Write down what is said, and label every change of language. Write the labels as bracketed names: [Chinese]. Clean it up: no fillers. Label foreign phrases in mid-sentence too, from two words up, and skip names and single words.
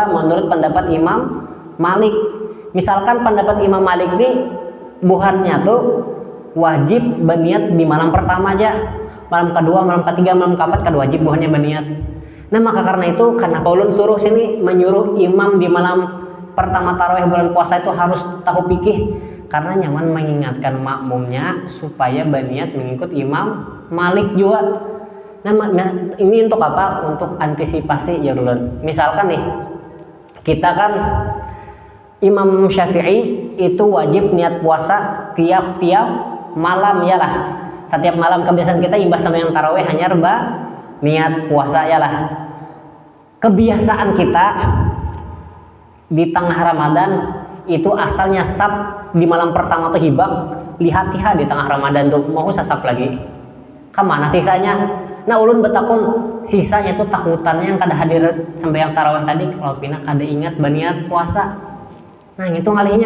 [Banjar] Menurut pendapat Imam Malik. Misalkan pendapat Imam Malik ini buhannya tuh wajib berniat di malam pertama aja, malam kedua, malam ketiga, malam keempat kada wajib buhannya berniat. [Indonesian] Nah, maka karena itu karena Paulun suruh sini menyuruh imam di malam pertama tarawih bulan puasa itu harus tahu fikih karena nyaman mengingatkan makmumnya supaya berniat mengikut Imam Malik juga. Nah, ini untuk apa? Untuk antisipasi ya ulun. Misalkan nih kita kan Imam Syafi'i itu wajib niat puasa tiap-tiap malam ya lah. Setiap malam kebiasaan kita imbas sama yang tarawih hanya niat puasa ya lah. [Banjar] Kebiasaan kita di tengah Ramadan itu asalnya sab di malam pertama tuh hibak, lihat di tengah Ramadan tuh mau sasap lagi. [Indonesian] Kemana sisanya? [Banjar] Nah, ulun betakun sisanya tuh takutannya yang kada hadir sampai yang tarawih tadi kalau pina kada ingat berniat puasa. Nah, itu ngalinya.